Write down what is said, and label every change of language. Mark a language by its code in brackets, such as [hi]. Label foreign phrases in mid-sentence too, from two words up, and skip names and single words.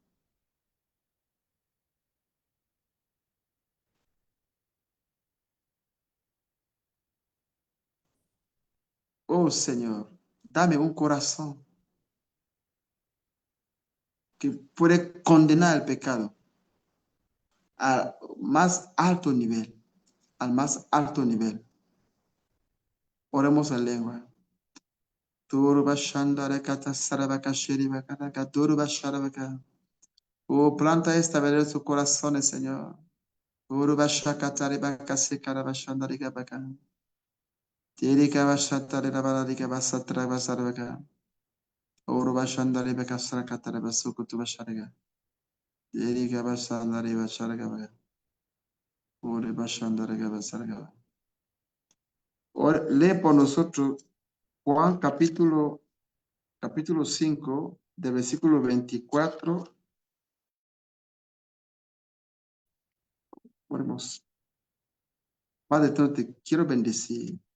[es] Oh, Señor, dame un corazón que puede condenar el pecado al más alto nivel, al más alto nivel. Oremos en lengua. Turba shandara kata sarabaka shiriba kataka turba sharabaka. Oh, planta esta verdad en sus corazones, Señor. Turba shakatari baka sikaraba shandari baka. Tirika bashatari rabarika basatra basarabaka. Urba shandari baka sarakatari basukutu bashariga. Tirika bashandari bashariga baka. Urba shandari basarga. Lee por nosotros Juan capítulo 5, de versículo 24. Oremos. Padre, te quiero bendecir.